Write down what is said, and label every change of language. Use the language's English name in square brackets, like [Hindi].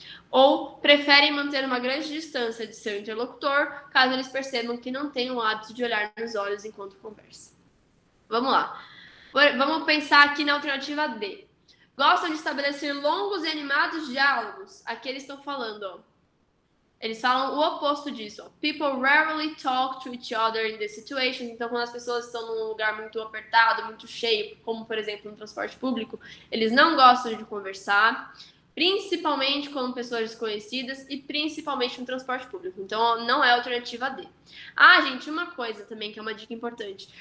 [Portuguese] Ou preferem manter uma grande distância de seu interlocutor, caso eles percebam que não têm o hábito de olhar nos olhos enquanto conversa. Vamos lá. Vamos pensar aqui na alternativa D. Gostam de estabelecer longos e animados diálogos. Aqui eles estão falando, ó. Eles falam o oposto disso, ó. [English] People rarely talk to each other in this situation. [Portuguese] Então, quando as pessoas estão num lugar muito apertado, muito cheio, como, por exemplo, no transporte público, eles não gostam de conversar, principalmente com pessoas desconhecidas e principalmente no transporte público. Então, não é a alternativa D. Ah, gente, uma coisa também que é uma dica importante.